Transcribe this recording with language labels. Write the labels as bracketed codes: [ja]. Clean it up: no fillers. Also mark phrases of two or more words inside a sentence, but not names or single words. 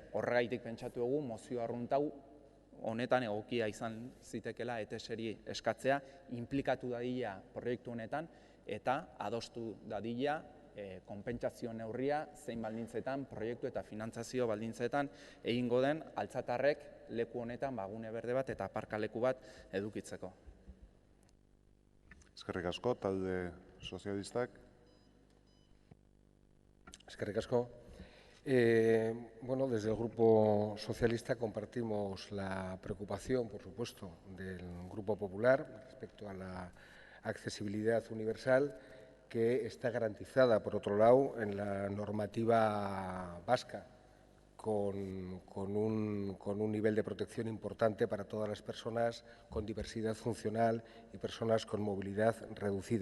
[eu] Horregaitik pentsatu dugu mozio arruntau honetan egokia izan zitekela ETS-ri eskatzea, inplikatu dadila proiektu honetan eta adostu dadila konpentsazio neurria zein baldintzetan, proiektu eta finantzazio baldintzetan egingo den Altzatarrek leku honetan gune berde bat eta aparkaleku bat edukitzeko. Eskerrik asko, talde sozialistak. Eskerrik asko. [es] Bueno, desde el Grupo Socialista compartimos la preocupación, por supuesto, del Grupo Popular respecto a la accesibilidad universal que está garantizada, por otro lado, en la normativa vasca, con un nivel de protección importante para todas las personas con diversidad funcional y personas con movilidad reducida.